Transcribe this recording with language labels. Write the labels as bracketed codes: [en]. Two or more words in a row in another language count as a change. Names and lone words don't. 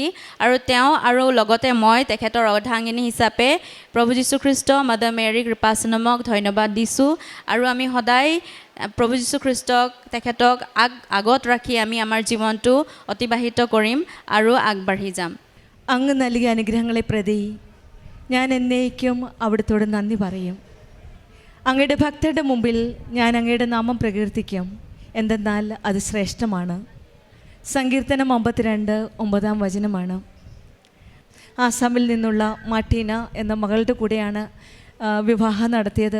[as] আৰু তেওঁ আৰু লগতে মই তেখেতৰ অৰ্ধাংগিনী হিচাপে প্ৰভু যীশুখ্ৰীষ্ট মাদাৰ মেৰী কৃপাসনমক ধন্যবাদ দিছোঁ। আৰু আমি সদায় প্ৰভু যীশুখ্ৰীষ্টক তেখেতক আগত ৰাখি আমি আমাৰ জীৱনটো অতিবাহিত কৰিম আৰু আগবাঢ়ি যাম। [ml] അങ്ങ് നൽകിയ അനുഗ്രഹങ്ങളെ പ്രതി ഞാൻ എന്നേക്കും അവിടുത്തോട് നന്ദി പറയും. അങ്ങയുടെ ഭക്തരുടെ മുമ്പിൽ ഞാൻ അങ്ങയുടെ നാമം പ്രകീർത്തിക്കും, എന്തെന്നാൽ അത് ശ്രേഷ്ഠമാണ്. സങ്കീർത്തനം 52:9 ആസാമിൽ നിന്നുള്ള മാർട്ടീന എന്ന മകളുടെ കൂടെയാണ് വിവാഹം നടത്തിയത്.